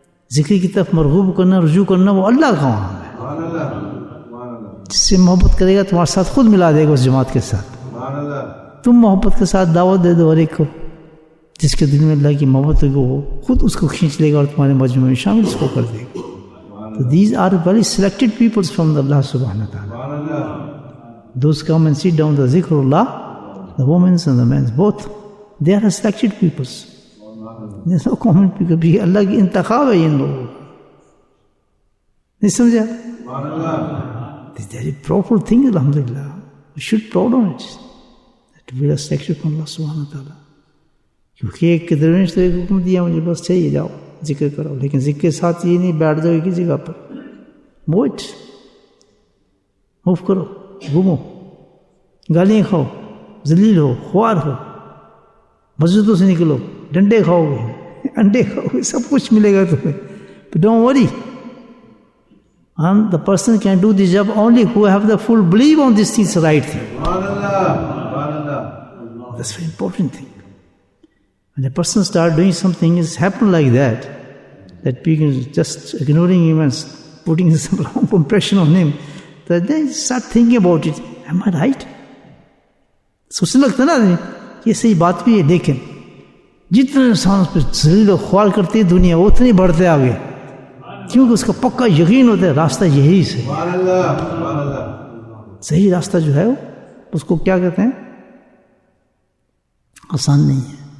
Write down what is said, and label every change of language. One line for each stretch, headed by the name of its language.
Urdu: ذکر کی طرف مرغوب کرنا، رجوع کرنا وہ اللہ کا کام ہے. جس سے محبت کرے گا تمہارے ساتھ خود ملا دے گا اس جماعت کے ساتھ. تم محبت کے ساتھ دعوت دے دو ہر ایک کو، جس کے دل میں اللہ کی محبت ہوگی وہ خود اس کو کھینچ لے گا اور تمہارے مجموعے میں شامل اس کو کر دے گا.
English: تو these are very selected peoples from Allah subhanahu wa ta'ala. Those come and sit down the zikrullah, the women and the men both, they are selected peoples. There's no common people.
Urdu: بھی اللہ کی انتخاب ہے ان لوگوں. نہیں سمجھا؟
English: This is a very proper thing, alhamdulillah. We should be proud of it. That we are selected from Allah subhanahu wa ta'ala.
Urdu: کیونکہ ایک درویش تو ایک حکم دیا مجھے، بس چاہیے جاؤ ذکر کرو، لیکن ذکر کے ساتھ یہ نہیں بیٹھ جاؤ ایک جگہ پر. موو کرو، گھومو، گالیاں کھاؤ، ذلیل ہو، خوار ہو، مسجدوں سے نکلو، ڈنڈے کھاؤ گے، انڈے کھاؤ گے، سب کچھ ملے گا تمہیں.
English: Don't worry. And the person can do this job only who have the full belief on this thing is the right thing. That's a very important thing. When a person starts doing something, it's happened like that people just ignoring him and putting some wrong impression on him, that they start thinking about it. Am I right?
Urdu: سوچنے لگتا نا یہ صحیح بات بھی ہے. لیکن جتنے انسان اس پہ ذلیل و خوار کرتی ہے دنیا، وہ اتنے بڑھتے آگے، کیونکہ اس کا پکا یقین ہوتا ہے راستہ یہی سے. صحیح راستہ جو ہے اس کو کیا کہتے ہیں؟ آسان نہیں ہے.